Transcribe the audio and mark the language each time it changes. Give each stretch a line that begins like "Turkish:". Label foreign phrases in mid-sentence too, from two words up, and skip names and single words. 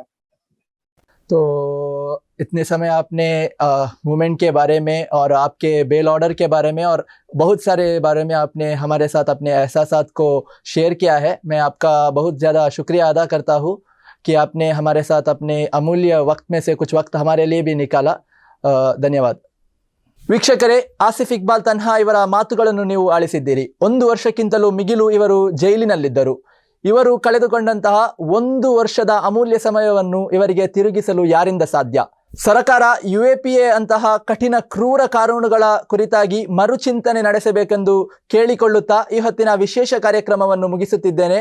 Hindi: तो इतने समय आपने मूवमेंट के बारे में और आपके बेल ऑर्डर के बारे में और बहुत सारे बारे में आपने हमारे साथ अपने एहसासात को शेयर किया है। मैं आपका बहुत ज़्यादा शुक्रिया अदा करता हूँ कि आपने हमारे साथ अपने अमूल्य वक्त में से कुछ वक्त हमारे लिए भी निकाला।
Kannada: ಧನ್ಯವಾದ। ವೀಕ್ಷಕರೇ, ಆಸಿಫ್ ಇಕ್ಬಾಲ್ ತನ್ಹಾ ಇವರ ಮಾತುಗಳನ್ನು ನೀವು ಆಲಿಸಿದ್ದೀರಿ। 1 ವರ್ಷಕ್ಕಿಂತಲೂ ಮಿಗಿಲು ಇವರು ಜೈಲಿನಲ್ಲಿದ್ದರು। ಇವರು ಕಳೆದುಕೊಂಡಂತಹ 1 ವರ್ಷದ ಅಮೂಲ್ಯ ಸಮಯವನ್ನು ಇವರಿಗೆ ತಿರುಗಿಸಲು ಯಾರಿಂದ ಸಾಧ್ಯ? ಸರ್ಕಾರ UAPA ಅಂತಹ ಕಠಿಣ ಕ್ರೂರ ಕಾನೂನುಗಳ ಕುರಿತಾಗಿ ಮರುಚಿಂತನೆ ನಡೆಸಬೇಕೆಂದು ಕೇಳಿಕೊಳ್ಳುತ್ತಾ ಈ ಹೊತ್ತಿನ ವಿಶೇಷ ಕಾರ್ಯಕ್ರಮವನ್ನು ಮುಗಿಸುತ್ತಿದ್ದೇನೆ।